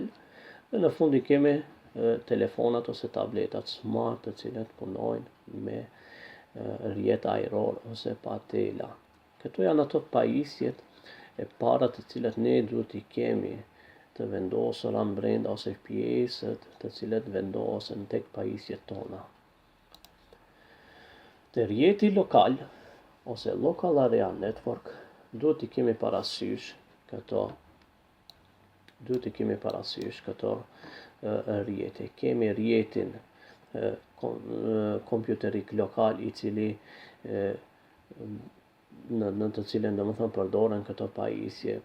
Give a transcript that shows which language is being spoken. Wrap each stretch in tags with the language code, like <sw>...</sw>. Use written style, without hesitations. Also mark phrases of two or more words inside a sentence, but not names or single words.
<sq>Dhe në fund i kemi telefonat ose tabletat smart të cilat punojnë me rjet ajror ose patela. Këto janë ato pajisjet e para të cilat ne duhet i kemi të vendosura brenda ose pjesët të cilat vendosen tek pajisjet tona. Te rjeti lokal ose</sq> <en>local area network</en> <sq>duhet i kemi parasysh këto rjete. Kemi rjetin kompjuterik lokal i cili në të cilën domethënë përdoren këto pajisje.</sq>